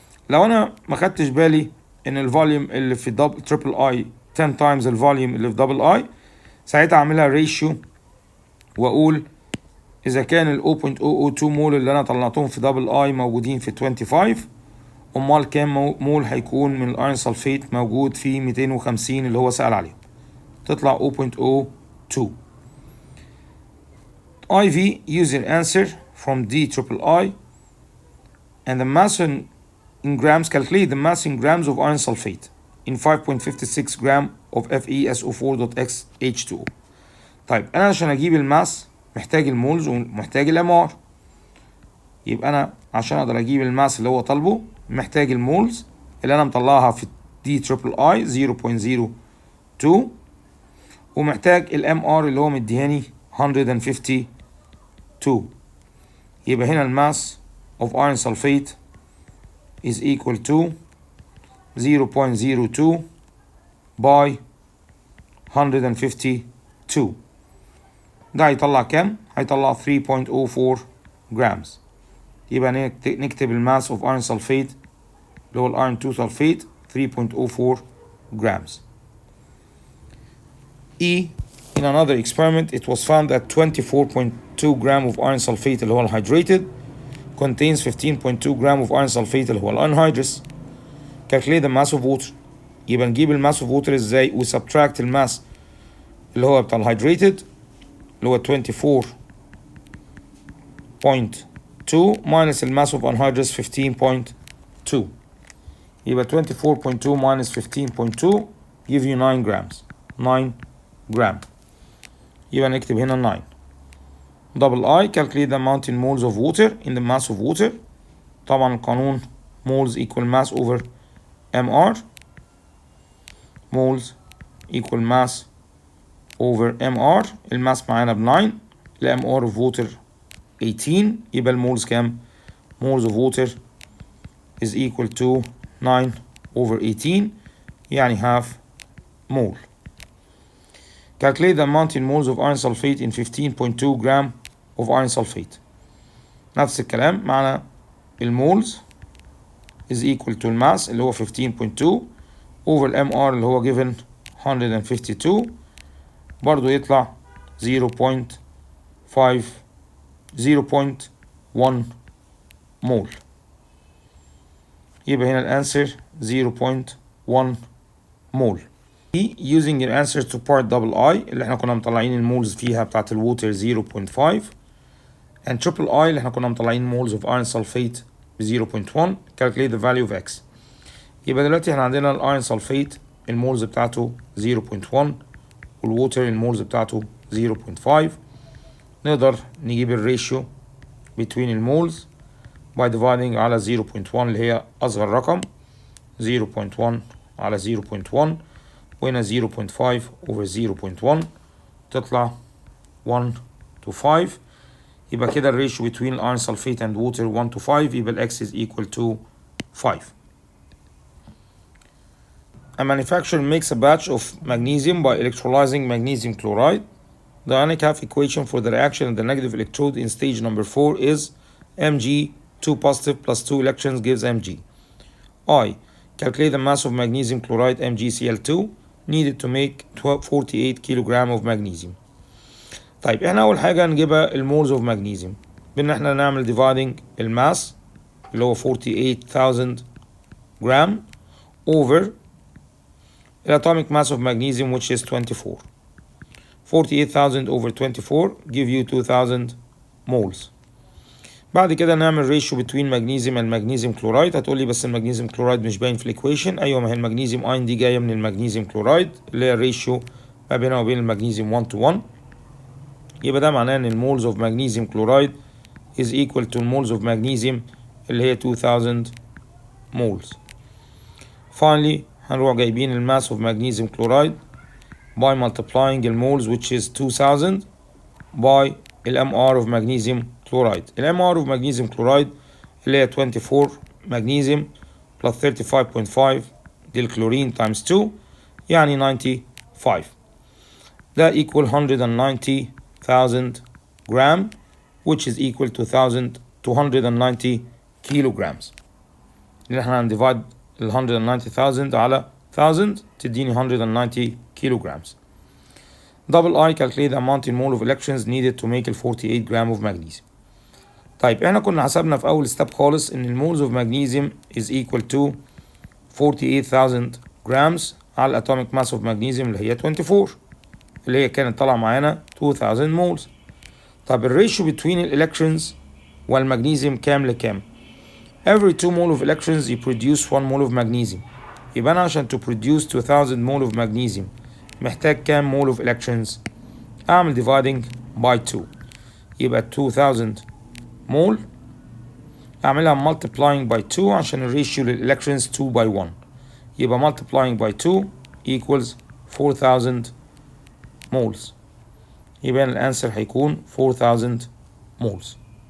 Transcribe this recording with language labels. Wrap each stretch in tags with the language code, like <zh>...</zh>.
<ar>لو انا ما خدتش بالي ان الفوليوم اللي في دبل تريبل اي 10 تايمز الفوليوم اللي في دبل اي، ساعتها اعملها ريشيو واقول اذا كان ال 0.002 مول اللي انا طلعتهم في دبل اي موجودين في 25، امال كام مول هيكون من الايرون سلفيت موجود في 250 اللي هو سأل عليهم؟ تطلع 0.02.</ar> <en>IV use your answer from D triple I and the mass in grams. Calculate the mass in grams of iron sulfate in 5.56 gram of FeSO4.xH2O.</en> <ar>طيب انا عشان اجيب الماس محتاج المولز ومحتاج الامار، يبقى انا عشان اقدر اجيب الماس اللي هو طالبه محتاج المولز اللي انا مطلعها في دي تريبل اي 0.02، ومحتاج الام ار اللي هو مديهاني 152. يبقى هنا الماس</ar> <en>of iron sulfate is equal to 0.02 by 152.</en> <ar>ده هيطلع كام؟ هيطلع 3.04 جرامز. يبقى نكتب الماس</ar> <en>of iron sulfate اللي هو iron 2 sulfate 3.04 grams. E. In another experiment, it was found that 24.2 gram of iron sulfate</en> <ar>اللي هو</ar> <en>hydrated contains 15.2 gram of iron sulfate اللي هو anhydrous. Calculate the mass of water.</en> <ar>يبقى نجيب الماس</ar> <en>of water</en> <ar>ازاي؟ و subtract الماس اللي هو بتاع الhydrated اللي هو 24.2</ar> <en>minus</en> <ar>الماس</ar> <en>of anhydrous</en> <ar>15.2.</ar> <en>يبقى 24.2 minus 15.2 give you 9 grams.</en> <ar>9 gram. يبقى نكتب هنا 9.</ar> <en>Double I. Calculate the amount in moles of water in the mass of water.</en> <ar>طبعا القانون</ar> <en>moles equal mass over mr. moles equal mass over mr.</en> <ar>الماس معانا ب 9.</ar> <en>ال mr of water 18.</en> <ar>يبقى المولز كام؟</ar> <en>moles of water is equal to 9 over 18 يعني half mole. Calculate the amount in moles of iron sulfate in 15.2 gram of iron sulfate.</en> <ar>نفس الكلام معنا المولز</ar> <en>is equal to</en> <ar>الماس اللي هو 15.2 over mr اللي هو given 152 برضو يطلع 0.1 مول. يبقى هنا الانسر 0.1 مول.</ar> <en>Using your answer to part double I</en> <ar>اللي احنا كنا مطلعين المولز فيها بتاعت الووتر</ar> <en>0.5 and triple I</en> <ar>اللي احنا كنا مطلعين</ar> <en>moles of iron sulfate ب 0.1. calculate the value of X.</en> <ar>يبقى دلوقتي احنا عندنا الايرون سلفيت المولز بتاعته 0.1 والووتر المولز بتاعته 0.5. نقدر نجيب الريشيو</ar> <en>between</en> <ar>المولز by dividing على 0.1 اللي هي أصغر رقم 0.1 على 0.1 وهنا 0.5 over 0.1 تطلع 1 to 5. يبقى كده الريشيو</ar> <en>between iron sulfate and water 1 to 5 يبقى ال X is equal to 5. A manufacturer makes a batch of magnesium by electrolyzing magnesium chloride. The ionic half equation for the reaction at the negative electrode in stage number 4 is Mg 2 positive plus 2 electrons gives Mg. I. Calculate the mass of magnesium chloride MgCl2 needed to make 48 kilogram of magnesium.</en> <ar>طيب احنا أول حاجة نجيبها المولز of magnesium بإن احنا نعمل dividing الماس اللي هو 48,000</ar> <en>gram over the atomic mass of magnesium which is 24. 48,000 over 24 give you 2,000 moles.</en> <ar>بعد كده نعمل ratio between magnesium and magnesium chloride. هتقولي بس المغنيسيوم كلورايد مش باين في الايكويشن. ايوه ما هي المغنيسيوم اين دي جايه من المغنيسيوم كلورايد اللي هي الريشيو ما بينها وبين المغنيسيوم 1 to 1. يبقى ده معناه ان المولز اوف</ar> <en>magnesium chloride is equal to moles of magnesium</en> <ar>اللي هي</ar> <en>2,000 moles. Finally</en> <ar>هنروح جايبين الماس</ar> <en>of magnesium chloride by multiplying the moles which is 2,000 by the MR of magnesium chloride. The MR of magnesium chloride</en> <ar>اللي هي</ar> <en>24 magnesium plus 35.5 للكلورين times 2 يعني 95. ده equal 190,000 gram which is equal to 290 kilograms.</en> <ar>اللي احنا هنديفايد ال 190,000 على 1000 تديني 190</ar> <en>kilograms. Double I calculate the amount in mole of electrons needed to make</en> <ar>ال</ar> <en>48 gram of magnesium.</en> <ar>طيب احنا كنا حسبنا في اول ستيب خالص ان المولز</ar> <en>of magnesium is equal to</en> <ar>48,000 grams على الاتوميك ماس of magnesium اللي هي 24 اللي هي كانت طالعه معانا 2,000 moles. طب الريشيو between الالكترونز والمغنيسيوم كام لكام؟</ar> <en>Every 2 mole of electrons you produce 1 mole of magnesium.</en> <ar>يبقى أنا عشان</ar> <en>to produce 2,000 mole of magnesium</en> <ar>محتاج كام mole of electrons؟ أعمل dividing by 2 يبقى 2,000 mole أعملها multiplying by 2 عشان الريشيو للإلكترونز 2 by 1 يبقى</ar> <en>multiplying by 2 equals 4,000 moles.</en> <ar>يبقى الأنسر هيكون 4,000 moles.</ar>